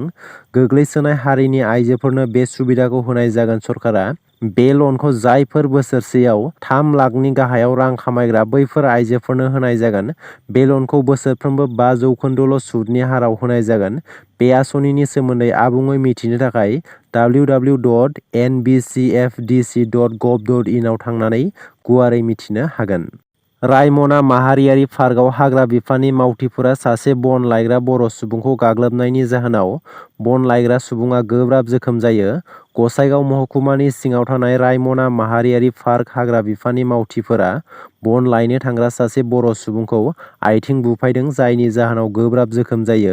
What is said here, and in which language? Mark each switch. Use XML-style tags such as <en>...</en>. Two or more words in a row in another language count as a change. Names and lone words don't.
<brx>गोग्लैसोनाय हारिनि आइजोफोरनो बे सुबिदाखौ होनाय जागोन। सरकारा बे लनखौ जायफोर बोसोरसेयाव 3 लाखनि गाहायाव रां खामायग्रा बैफोर आइजोफोरनो होनाय जागोन। बे लनखौ बोसोरफ्रोमबो 5% सुदनि हाराव होनाय जागोन। बे आसनिनि सोमोन्दै आबुङै मिथिनो थाखाय www.nbcfdc.gov.in आव थांनानै गुवारै मिथिनो हागोन। रायमना माहारियारि पार्कआव हाग्रा बिफाननि मावथिफोरा सासे बन लायग्रा बर' सुबुंखौ गाग्लोबनायनि जाहोनाव बन लायग्रा सुबुङा गोब्राब जोखोम जायो। गसाइगाव महकुमानि सिङाव थानाय रायमना माहारियारि पार्क हाग्रा बिफाननि मावथिफोरा बन लायनो थांग्रा सासे बर' सुबुंखौ आइथिं बुफायदों, जायनि जाहोनाव गोब्राब जोखोम जायो।</brx>